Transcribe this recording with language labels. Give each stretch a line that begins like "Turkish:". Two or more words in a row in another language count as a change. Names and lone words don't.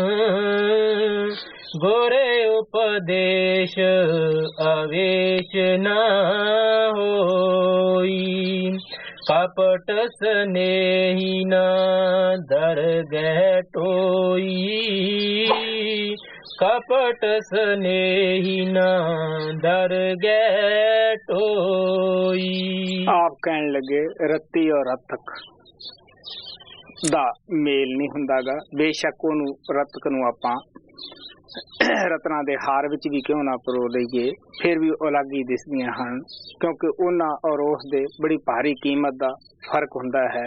Hindi: गुरे उपदेश अवेश न होई कपट स्नेही न दरगह टोई कपट स्नेही न दरगह टोई। आप कहन लगे रत्ती और रतक
Punjabi: ਦਾ ਮੇਲ ਨਹੀਂ ਹੁੰਦਾਗਾ। ਬੇਸ਼ੱਕ ਉਹਨੂੰ ਰਤਕ ਨੂੰ ਆਪਾਂ ਰਤਨਾਂ ਦੇ ਹਾਰ ਵਿੱਚ ਵੀ ਕਿਉਂ ਨਾ ਪਰੋ ਲਈਏ, ਫਿਰ ਵੀ ਉਹ ਅਲੱਗ ਹੀ ਦਿਸਦੀਆਂ ਹਨ, ਕਿਉਂਕਿ ਉਹਨਾਂ ਔਰ ਉਸ ਦੇ ਬੜੀ ਭਾਰੀ ਕੀਮਤ ਦਾ ਫਰਕ ਹੁੰਦਾ ਹੈ।